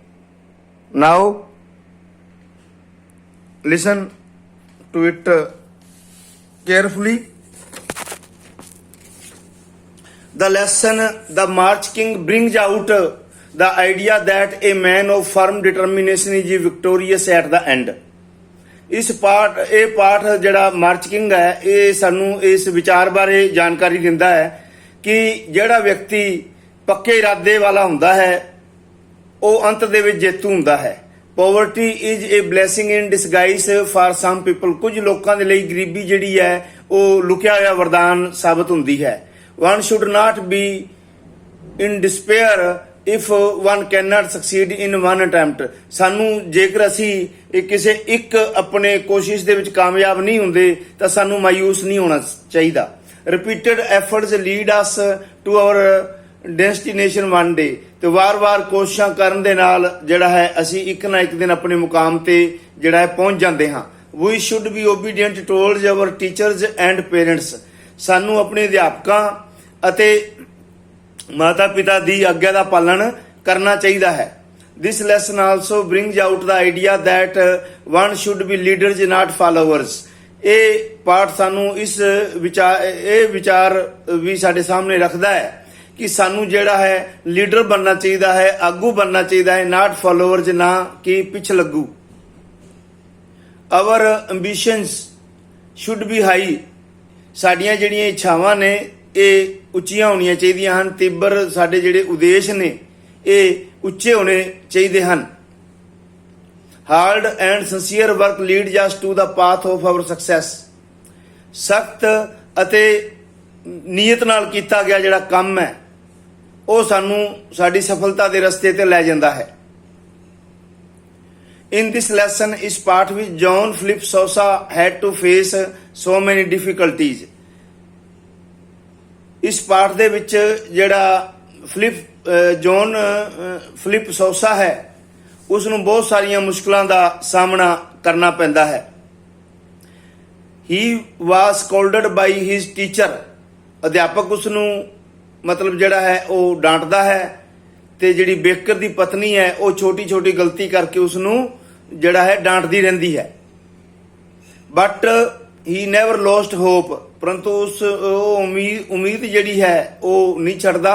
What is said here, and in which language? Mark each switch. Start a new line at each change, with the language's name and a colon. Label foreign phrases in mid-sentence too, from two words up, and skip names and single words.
English: Now listen to it carefully. The lesson The March King brings out the idea that a man of firm determination is victorious at the end.
Punjabi: ਇਹ ਪਾਠ ਜਿਹੜਾ ਮਾਰਚ ਕਿੰਗ ਹੈ, ਇਹ ਸਾਨੂੰ ਇਸ ਵਿਚਾਰ ਬਾਰੇ ਜਾਣਕਾਰੀ ਦਿੰਦਾ ਹੈ ਕਿ ਜਿਹੜਾ ਵਿਅਕਤੀ ਪੱਕੇ ਇਰਾਦੇ ਵਾਲਾ ਹੁੰਦਾ ਹੈ ਉਹ ਅੰਤ ਦੇ ਵਿੱਚ ਜੇਤੂ ਹੁੰਦਾ ਹੈ.
English: Poverty is a blessing in disguise for some people.
Punjabi: ਕੁਝ ਲੋਕਾਂ ਦੇ ਲਈ ਗਰੀਬੀ ਜਿਹੜੀ ਹੈ ਉਹ ਲੁਕਿਆ ਹੋਇਆ ਵਰਦਾਨ ਸਾਬਤ ਹੁੰਦੀ ਹੈ.
English: One should not be in despair if one cannot succeed in one attempt.
Punjabi: ਸਾਨੂੰ ਜੇਕਰ ਅਸੀਂ ਕਿਸੇ ਇੱਕ ਆਪਣੇ ਕੋਸ਼ਿਸ਼ ਦੇ ਵਿੱਚ ਕਾਮਯਾਬ ਨਹੀਂ ਹੁੰਦੇ ਤਾਂ ਸਾਨੂੰ ਮਾਯੂਸ ਨਹੀਂ ਹੋਣਾ ਚਾਹੀਦਾ.
English: repeated efforts lead us to our destination one day.
Punjabi: ਤੇ ਵਾਰ-ਵਾਰ ਕੋਸ਼ਿਸ਼ਾਂ ਕਰਨ ਦੇ ਨਾਲ ਜਿਹੜਾ ਹੈ ਅਸੀਂ ਇੱਕ ਨਾ ਇੱਕ ਦਿਨ ਆਪਣੇ ਮੁਕਾਮ ਤੇ ਜਿਹੜਾ ਹੈ ਪਹੁੰਚ ਜਾਂਦੇ ਹਾਂ.
English: we should be obedient towards our teachers and parents.
Punjabi: ਸਾਨੂੰ ਆਪਣੇ ਅਧਿਆਪਕਾਂ ਅਤੇ ਮਾਤਾ ਪਿਤਾ ਦੀ ਆਗਿਆ ਦਾ ਪਾਲਣ ਕਰਨਾ ਚਾਹੀਦਾ ਹੈ.
English: This lesson also brings out the idea that one should be leaders not followers.
Punjabi: ਇਹ ਪਾਠ ਸਾਨੂੰ ਇਹ ਵਿਚਾਰ ਵੀ ਸਾਡੇ ਸਾਹਮਣੇ ਰੱਖਦਾ ਹੈ ਕਿ ਸਾਨੂੰ ਜਿਹੜਾ ਹੈ ਲੀਡਰ ਬਣਨਾ ਚਾਹੀਦਾ ਹੈ, ਆਗੂ ਬਣਨਾ ਚਾਹੀਦਾ ਹੈ,
English: not followers,
Punjabi: ਨਾ ਕਿ ਪਿੱਛੇ ਲੱਗੂ.
English: Our ambitions should be high.
Punjabi: ਸਾਡੀਆਂ ਜਿਹੜੀਆਂ ਇੱਛਾਵਾਂ ਨੇ ਇਹ ਉੱਚੀਆਂ ਹੋਣੀਆਂ ਚਾਹੀਦੀਆਂ ਹਨ. ਤੀਬਰ ਸਾਡੇ ਜਿਹੜੇ ਉਦੇਸ਼ ਨੇ ਇਹ ਉੱਚੇ ਹੋਣੇ ਚਾਹੀਦੇ ਹਨ.
English: Hard and sincere work lead us to the path of our success.
Punjabi: ਸਖਤ ਅਤੇ ਨੀਅਤ ਨਾਲ ਕੀਤਾ ਗਿਆ ਜਿਹੜਾ ਕੰਮ ਹੈ ਉਹ ਸਾਨੂੰ ਸਾਡੀ ਸਫਲਤਾ ਦੇ ਰਸਤੇ ਤੇ ਲੈ ਜਾਂਦਾ ਹੈ।
English: In this lesson,
Punjabi: ਇਸ ਪਾਠ ਵਿੱਚ
English: ਜੌਨ ਫਿਲਿਪ ਸੋਸਾ had to face so many difficulties।
Punjabi: ਇਸ ਪਾਠ ਦੇ ਵਿੱਚ ਜਿਹੜਾ ਜੌਨ ਫਿਲਿਪ ਸੋਸਾ ਹੈ ਉਸ ਨੂੰ ਬਹੁਤ ਸਾਰੀਆਂ ਮੁਸ਼ਕਲਾਂ ਦਾ ਸਾਹਮਣਾ ਕਰਨਾ ਪੈਂਦਾ ਹੈ।
English: He was scolded by his teacher।
Punjabi: ਅਧਿਆਪਕ ਉਸ ਨੂੰ ਮਤਲਬ ਜਿਹੜਾ ਹੈ ਉਹ ਡਾਂਟਦਾ ਹੈ ਤੇ ਜਿਹੜੀ ਬੇਕਰ ਦੀ ਪਤਨੀ ਹੈ ਉਹ ਛੋਟੀ ਛੋਟੀ ਗਲਤੀ ਕਰਕੇ ਉਸ ਨੂੰ ਜਿਹੜਾ ਹੈ ਡਾਂਟਦੀ ਰਹਿੰਦੀ ਹੈ।
English: But he never lost hope.
Punjabi: ਪਰੰਤੂ ਉਮੀਦ ਜਿਹੜੀ ਹੈ ਉਹ ਨਹੀਂ ਛੱਡਦਾ।